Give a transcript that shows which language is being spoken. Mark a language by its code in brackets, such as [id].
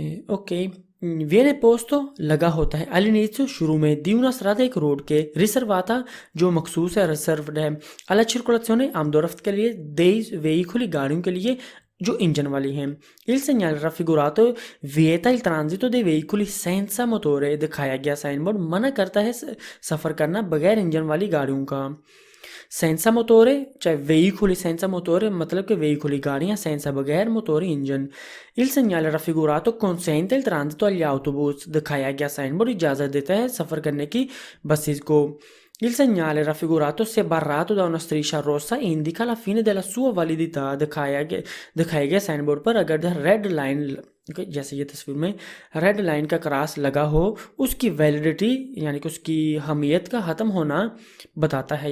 [hi] Okay, [it] viene posto [hi] लगा होता है [it] all'inizio [hi] शुरू में, [it] di una strada [hi] एक रोड के, [it] riservata [hi] जो मखसूस है, रिजर्व्ड है, [it] alla circolazione [hi] आमदोरफ्त के लिए, [it] dei veicoli [hi] गाड़ियों के लिए जो इंजन वाली हैं। [it] Il segnale raffigurato vieta il transito dei veicoli senza motore, [hi] दिखाया गया साइन बोर्ड मना करता है सफ़र करना बगैर इंजन वाली गाड़ियों का। [it] senza motore, cioè veicoli senza motore, [hi] मतलब कि [it] veicoli [hi] गाड़ियाँ [it] senza [hi] बगैर मोटोरी engine. [it] Il segnale raffigurato consente il transito agli autobus, [hi] दिखाया गया साइन बोर्ड इजाज़त देता है सफ़र करने की बसेस को। [it] Il segnale raffigurato, se barrato da una striscia rossa, indica la fine della sua validità, [hi] दिखाया गया साइन बोर्ड पर अगर रेड लाइन, जैसे ये तस्वीर में रेड लाइन का क्रॉस लगा हो, उसकी वैलिडिटी यानी कि उसकी हमियत का ख़त्म होना बताता है।